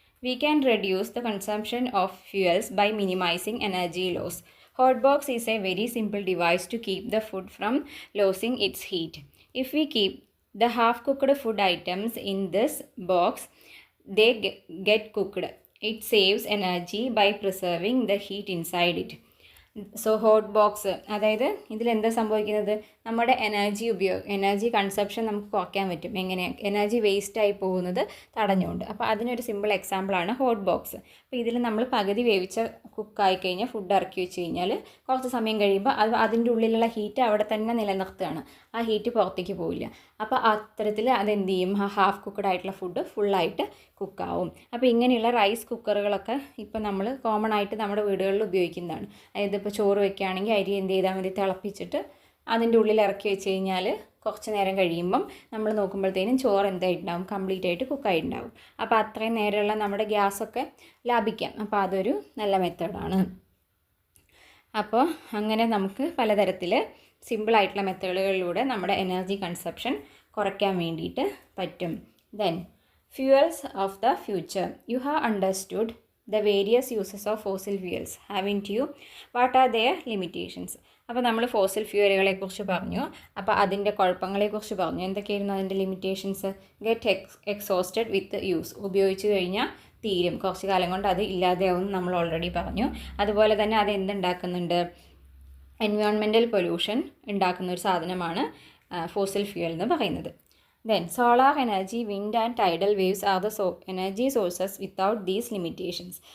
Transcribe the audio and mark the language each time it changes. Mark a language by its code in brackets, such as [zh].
[en] We can reduce the consumption of fuels by minimizing energy loss. Hot box is a very simple device to keep the food from losing its heat. If we keep the half-cooked food items in this box, they get cooked. It saves energy by preserving the heat inside it. [ml] So hot box, അതായത് ഇതിലെന്താ സംഭവിക്കുന്നത്, നമ്മുടെ energy consumption നമുക്ക് കുറയ്ക്കാൻ പറ്റും. എങ്ങനെ, energy വേസ്റ്റായി പോകുന്നത് തടഞ്ഞുകൊണ്ട്. അപ്പോൾ അതിനൊരു സിമ്പിൾ എക്സാമ്പിളാണ് ഹോട്ട് ബോക്സ്. അപ്പോൾ ഇതിൽ നമ്മൾ പകുതി വേവിച്ച കുക്കായി കഴിഞ്ഞാൽ ഫുഡ് ഇറക്കി വെച്ച് കഴിഞ്ഞാൽ കുറച്ച് സമയം കഴിയുമ്പോൾ അതിൻ്റെ ഉള്ളിലുള്ള ഹീറ്റ് അവിടെ തന്നെ നിലനിർത്തുകയാണ്. ആ ഹീറ്റ് പുറത്തേക്ക് പോവില്ല. അപ്പോൾ അത്തരത്തിൽ അതെന്ത് ചെയ്യും, ഹാഫ് കുക്കഡ് ആയിട്ടുള്ള ഫുഡ് ഫുള്ളായിട്ട് കുക്കാവും. അപ്പോൾ ഇങ്ങനെയുള്ള റൈസ് കുക്കറുകളൊക്കെ ഇപ്പോൾ നമ്മൾ കോമൺ ആയിട്ട് നമ്മുടെ വീടുകളിൽ ഉപയോഗിക്കുന്നതാണ്. അതായത് ഇപ്പോൾ ചോറ് വെക്കുകയാണെങ്കിൽ അരി എന്ത് ചെയ്താൽ മതി, തിളപ്പിച്ചിട്ട് അതിൻ്റെ ഉള്ളിൽ ഇറക്കി വെച്ച് കഴിഞ്ഞാൽ കുറച്ച് നേരം കഴിയുമ്പം നമ്മൾ നോക്കുമ്പോഴത്തേനും ചോറ് എന്തായിട്ടുണ്ടാവും, കംപ്ലീറ്റ് ആയിട്ട് കുക്കായിട്ടുണ്ടാവും. അപ്പോൾ അത്രയും നേരമുള്ള നമ്മുടെ ഗ്യാസൊക്കെ ലാഭിക്കാം. അപ്പോൾ അതൊരു നല്ല മെത്തേഡാണ്. അപ്പോൾ അങ്ങനെ നമുക്ക് പലതരത്തിൽ സിമ്പിളായിട്ടുള്ള മെത്തേഡുകളിലൂടെ നമ്മുടെ എനർജി കൺസപ്ഷൻ കുറയ്ക്കാൻ വേണ്ടിയിട്ട് പറ്റും. [en] Then fuels of the future. You have understood the various uses of fossil fuels, haven't you? What are their limitations? [ml] അപ്പോൾ നമ്മൾ ഫോസിൽ ഫ്യൂവലുകളെക്കുറിച്ച് പറഞ്ഞു. അപ്പോൾ അതിൻ്റെ കുഴപ്പങ്ങളെക്കുറിച്ച് പറഞ്ഞു. എന്തൊക്കെയായിരുന്നു അതിൻ്റെ ലിമിറ്റേഷൻസ്? [en] get exhausted with use, [ml] ഉപയോഗിച്ച് കഴിഞ്ഞാൽ തീരും, കുറച്ച് കാലം കൊണ്ട് അത് ഇല്ലാതെയാവും നമ്മൾ ഓൾറെഡി പറഞ്ഞു. അതുപോലെ തന്നെ അത് എന്തുണ്ടാക്കുന്നുണ്ട്, എൻവയോൺമെൻറ്റൽ പൊല്യൂഷൻ ഉണ്ടാക്കുന്ന ഒരു സാധനമാണ് ഫോസിൽ ഫ്യൂവൽ എന്ന് പറയുന്നത്. [en] Then solar energy, wind and tidal waves are the energy sources without these limitations.